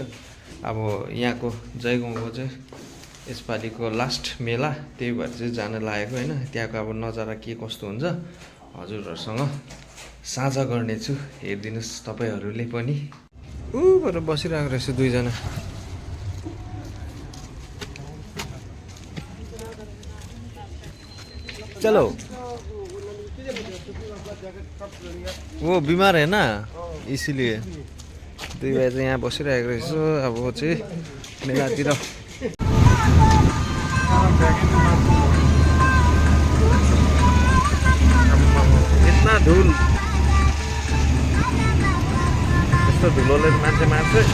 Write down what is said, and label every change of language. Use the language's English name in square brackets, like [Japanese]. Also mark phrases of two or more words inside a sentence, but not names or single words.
[Nepali] अब यहाँको जयगाउँको चाहिँ यसपालिको लास्ट मेला, त्यही भएर चाहिँ जान लागेको होइन। त्यहाँको अब नजारा के कस्तो हुन्छ हजुरहरूसँग साझा गर्नेछु, हेरिदिनुहोस् तपाईँहरूले पनि। ऊबाट बसिरहेको रहेछ दुईजना। [Hindi] चलो वो बिमार है ना, इसीलिए [Nepali] दुई भाइ चाहिँ यहाँ बसिरहेको रहेछ। अब चाहिँ मेलातिर [Hindi] इतना धुल, [Nepali] यस्तो धुलोले मान्छे मार्छ।